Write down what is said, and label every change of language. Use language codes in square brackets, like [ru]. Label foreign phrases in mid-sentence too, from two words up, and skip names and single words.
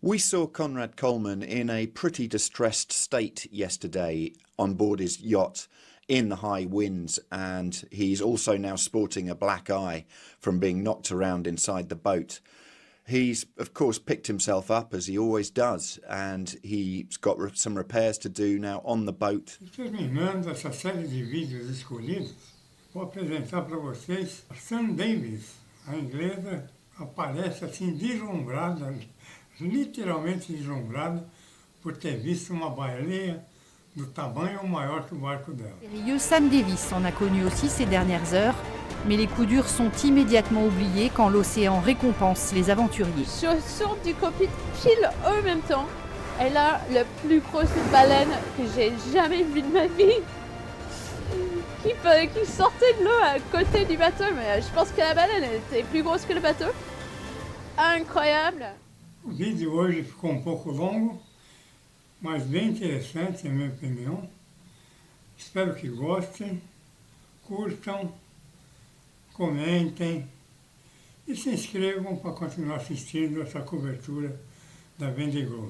[en] We saw Conrad Coleman in a pretty distressed state yesterday on board his yacht in the high winds, and he's also now sporting a black eye from being knocked around inside the boat. He's, of course, picked himself up, as he always does, and he's got some repairs to do now on the boat. [pt] Terminando essa série de vídeos escolhidos, vou apresentar para vocês a Sam Davis, a inglesa, aparece assim deslumbrada, literalmente deslumbrada, por ter visto uma baleia do tamanho ou maior que o barco dela. [fr] Le Sam Davis en a connu aussi ces dernières heures, mais les coups durs sont immédiatement oubliés quand l'océan récompense les aventuriers. Je sors du cockpit pile en même temps. Elle a la plus grosse baleine que j'ai jamais vue de ma vie, qui sortait de l'eau à côté du bateau, mais je pense que la baleine était plus grosse que le bateau. Incroyable. [pt] O vídeo hoje ficou um pouco longo, mas bem interessante, na minha opinião. Espero que gostem, curtam, comentem e se inscrevam para continuar assistindo essa cobertura da Vendée Globe.